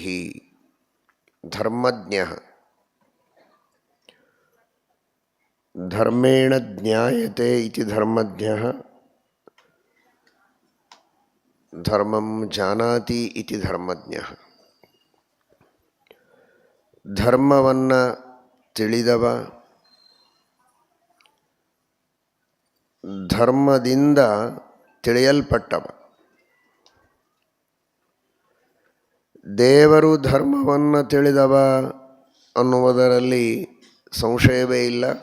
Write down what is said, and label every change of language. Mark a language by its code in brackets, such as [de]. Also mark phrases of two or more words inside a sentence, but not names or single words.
[sa] ಧರ್ಮಜ್ಞಃ ಧರ್ಮೇಣ ಜ್ಞಾಯತೆ ಇತಿ ಧರ್ಮಜ್ಞಃ ಧರ್ಮಂ ಜಾನಾತಿ ಇತಿ ಧರ್ಮಜ್ಞಃ. [kn] ಧರ್ಮವನ್ನು ತಿಳಿದವ, ಧರ್ಮದಿಂದ ತಿಳಿಯಲ್ಪಟ್ಟವ. ದೇವರು ಧರ್ಮವನ್ನು ತಿಳಿದವ ಅನ್ನುವುದರಲ್ಲಿ ಸಂಶಯವೇ ಇಲ್ಲ.